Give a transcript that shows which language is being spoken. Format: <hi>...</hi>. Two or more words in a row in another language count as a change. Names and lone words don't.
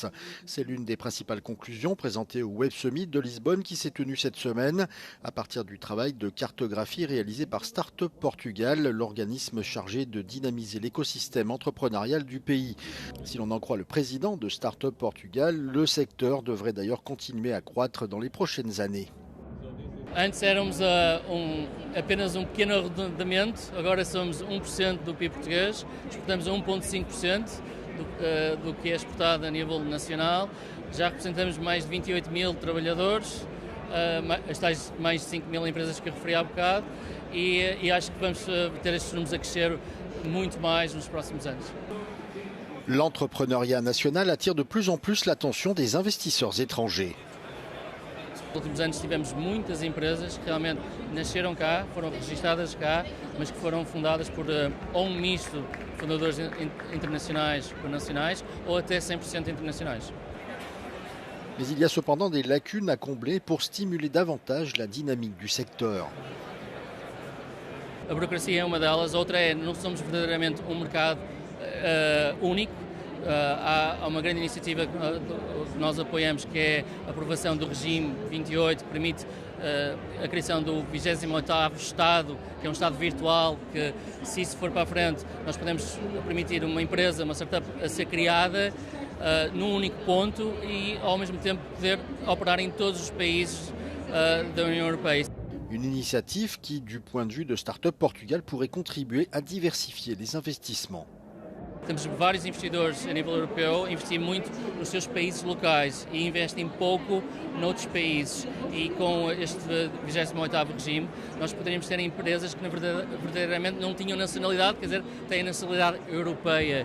<fr>C'est l'une des principales conclusions présentées au Web Summit de Lisbonne qui s'est tenu cette semaine à partir du travail de cartographie réalisé par Startup Portugal, l'organisme chargé de dynamiser l'écosystème entrepreneurial du pays. Si l'on en croit le président de Startup Portugal, le secteur devrait d'ailleurs continuer à croître dans les prochaines années.</fr> <pt>Antes éramos apenas pequeno arredondamento, agora somos 1% do PIB português, exportamos 1,5% do que é exportado a nível nacional, já representamos mais de 28 mil trabalhadores, as tais mais de 5 mil empresas que eu referi há bocado e acho que vamos ter estes números a crescer muito mais nos próximos anos.</pt> <fr>L'entrepreneuriat national attire de plus en plus l'attention des investisseurs étrangers.</fr> <pt>Nos últimos anos tivemos muitas empresas que realmente nasceram cá, foram registradas cá, mas que foram fundadas por ou um misto de fundadores internacionais ou nacionais ou até 100% internacionais.</pt> <fr>Mais il y a cependant des lacunes à combler pour stimuler davantage la dynamique du secteur.</fr> <pt>A burocracia é uma delas, outra é não somos verdadeiramente um mercado único. Há uma grande iniciativa que nós apoiamos, que é a aprovação do regime 28, que permite a criação do 28º Estado, que é um Estado virtual, que se isso for para a frente, nós podemos permitir uma empresa, uma startup a ser criada num único ponto e ao mesmo tempo poder operar em todos os países da União Europeia.</pt> <fr>Une initiative qui, du point de vue de Startup Portugal, pourrait contribuer à diversifier les investissements.</fr> <pt>Temos vários investidores a nível europeu, investem muito nos seus países locais e investem pouco noutros países. E com este 28º regime, nós poderíamos ter empresas que verdadeiramente não tinham nacionalidade, quer dizer, têm nacionalidade europeia.</pt>